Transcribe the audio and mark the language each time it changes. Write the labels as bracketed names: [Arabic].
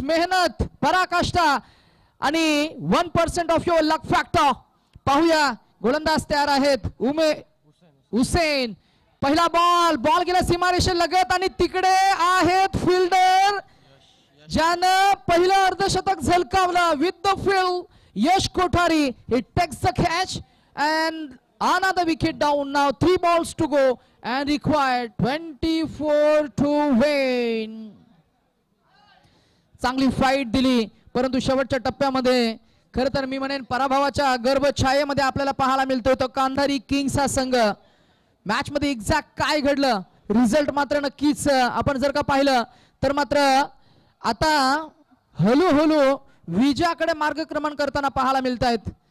[Marathi] मेहनत, पराकाष्ठा आणि 1% [English] Of your luck factor. [Marathi] पाहूया गोलंदाज तयार आहेत. हुसेन. पहिला बॉल गेला सीमारेषे लगत आणि तिकडे आहेत फिल्डर ज्यानं पहिलं अर्धशतक झलकावलं [English] With the field. [Marathi] Yash Kothari. [English] He takes the catch and another wicket down now. 3 balls to go and required 24 to win. [Marathi] चांगली फाईट दिली, परंतु शेवटच्या टप्प्यामध्ये खरं तर मी म्हणेन पराभवाच्या गर्भछायेमध्ये आपल्याला पाहायला मिळतोय तो कांधारी किंग्स हा संघ. मॅच मध्ये एक्झॅक्ट काय घडलं, रिझल्ट मात्र नक्कीच आपण जर का पाहिलं तर मात्र आता हळूहळू विजयाकडे मार्गक्रमण करताना पाहायला मिळत आहेत.